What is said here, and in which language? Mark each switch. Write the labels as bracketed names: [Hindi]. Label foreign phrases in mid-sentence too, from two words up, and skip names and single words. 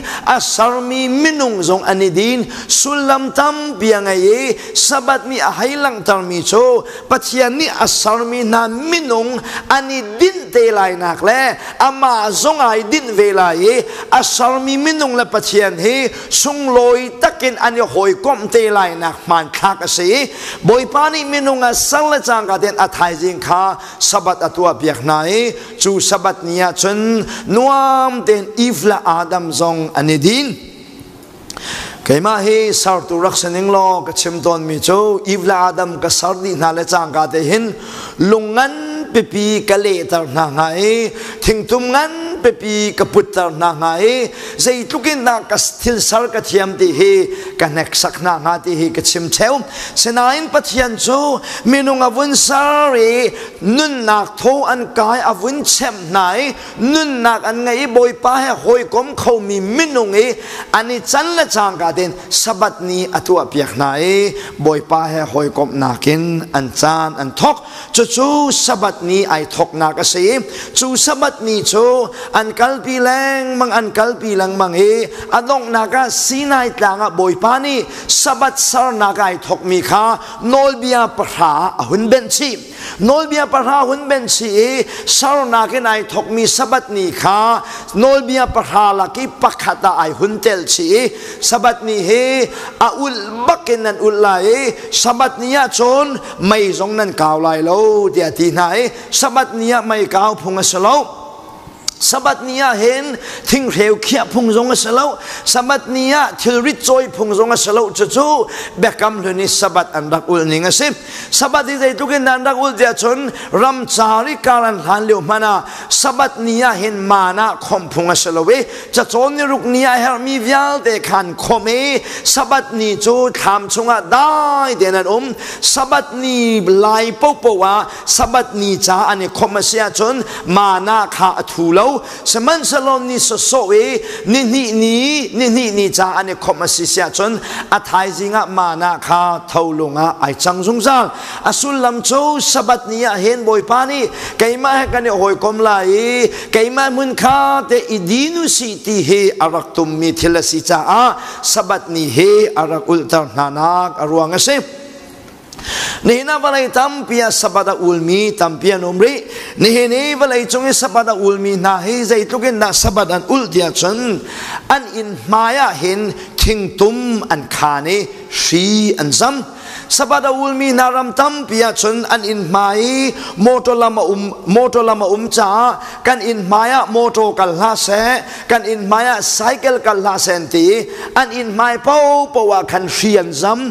[Hakha Chin] asar mi minung zong ani din sulam tam piang ai sabat mi ahai lang tar mi cho pathian ni asar mi na minung ani din te lai nak le ama zong ai din ve lai asar mi minung la pathian he sung loi takin ani hoi kom te lai nak man khak ase Bawipa ni minunga sangla changa den athai jing kha sabat atua biak nai chu sabat nia chun nuam den ifla adam zong ani din kaima he sar tu raksaning lo ka chimton mi cho ifla adam ka sardi na le changa te hin lungan pipi kale tar na ngai thingtum ngan pepi kaputar na ngai zai tukin na kastil sar ka thiam ti he kanek sakna nga ti he ka chim cheu senain pathian cho minung avun sari nun nak tho an kai avun chem nai nun nak an ngai Bawipa he hoi kom khawh mi minung e ani chan la chang ka den sabat ni atua piak nai Bawipa he hoi kom nakin an chan an thok chu chu sabat ni ai thok na ka se chu sabat ni cho an kalpi lang mang an kalpi lang mang he adong naga sinai tlanga Bawipa ni sabat sar naga ai thok mi kha nolbia parha hun ben chi nolbia parha hun ben chi sar naga ai thok mi sabat ni kha nolbia parha la ki pakhata ai hun tel chi sabat ni he a ul baken an ul lai sabat niya chon mai zong nan kaw lai lo dia ti nai sabat niya mai kaw phunga salo sabat niya hen thing reu khia phung zong asalo sabat niya thilrit choi phung zong asalo chu bekam luni sabat andak ul ning ase sabat dei tukin andak ul dia chon ram chari karan han leu mana sabat niya hen mana khom phung asalo we cha chon ni ruk niya her mi vial de khan khome sabat ni chu tham chunga dai denan sabat ni lai poahpoah sabat ni cha ani khomasia chon mana kha thulo seman salom ni sosoe ni cha ane komasi sia chon athai jinga mana kha tholunga ai changjung sang asul lam cho sabat niya hen Bawipa ni kaima kane hoi kom lai kaima mun kha te idinu si ti he arak tum mi thilasi cha a sabat ni he arak ultar nanak aruang ase Nihina balay tampia sabada ulmi tampia nomri nihini balay chungi sabada ulmi nahi zai tukin na sabadan ul dia chun an in maya hin tingtum an khane shi an zam sabada ulmi naram tampia chun an in mai moto lama cha kan in maya moto kalha se kan in maya cycle kalha senti an in mai poah kan shi an zam